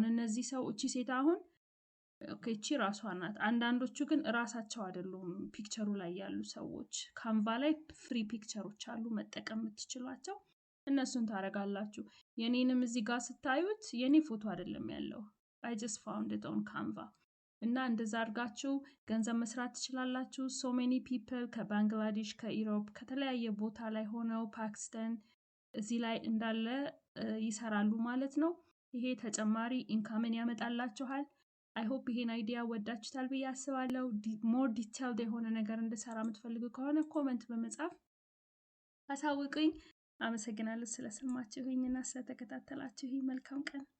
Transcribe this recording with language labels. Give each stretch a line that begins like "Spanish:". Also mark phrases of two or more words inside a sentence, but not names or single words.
Amharic: እነዚህ ሰዎች ሴት አሁን ኦኬ እቺ ራሷ ናት አንዳንዶቹ ግን ራሳቸው አይደሉም ፒክቸሩ ላይ ያሉ ሰዎች ካንቫ ላይ ፍሪ ፒክቸሮች አሉ መጠቀም ትችላላችሁ እነሱን ታረጋላችሁ የኔንም እዚህ ጋር ስታዩት የኔ ፎቶ አይደለም ያለው
English: I just found it
Amharic: on Canva እና እንደዛ አድርጋችሁ ገንዘብ መስራት ትችላላችሁ
English: so many people
Amharic: ከባንግላዴሽ ከኢሮፕ ከተለያየ ቦታ ላይ ሆነው ፓኪስታን እዚህ ላይ እንዳለ ይሰራሉ ማለት ነው ይሄ ተጨማሪ ኢንካምን ያመጣላችኋል
English: I hope
Amharic: ይሄን አይዲያ ወዳችሁታል ብዬ አስባለሁ
English: more detailed
Amharic: የሆነ ነገር እንድሰራ የምትፈልጉ ከሆነ ኮሜንት በመጻፍ አሳውቁኝ አመሰግናለሁ ስለሰማችሁኝና ስለተከታተላችሁኝ መልካም ቀን